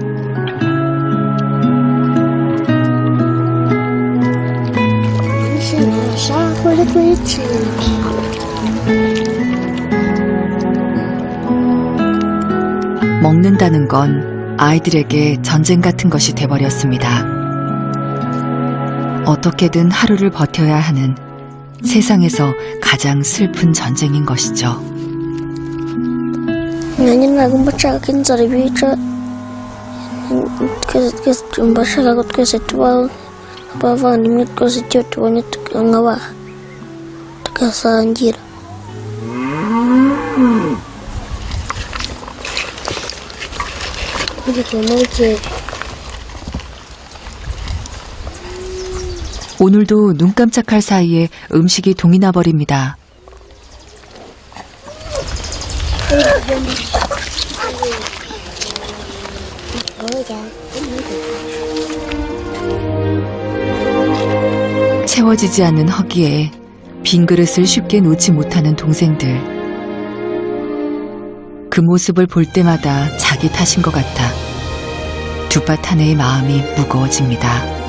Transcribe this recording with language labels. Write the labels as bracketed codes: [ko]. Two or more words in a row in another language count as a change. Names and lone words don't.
[ko] 먹는다는 건 아이들에게 전쟁 같은 것이 돼버렸습니다. 어떻게든 하루를 버텨야 하는 세상에서 가장 슬픈 전쟁인 것이죠. [rw] nanjye ntabwo mba nshaka ko inzara ibica twese mba nshaka ko twese tubaho abavandimwe twese icyo tubonye tukabaha tugasangira. [ko] 오늘도 눈 깜짝할 사이에 음식이 동이 나버립니다. 채워지지 않는 허기에 빈 그릇을 쉽게 놓지 못하는 동생들. 그 모습을 볼 때마다 자기 탓인 것 같아 두파탄의 마음이 무거워집니다.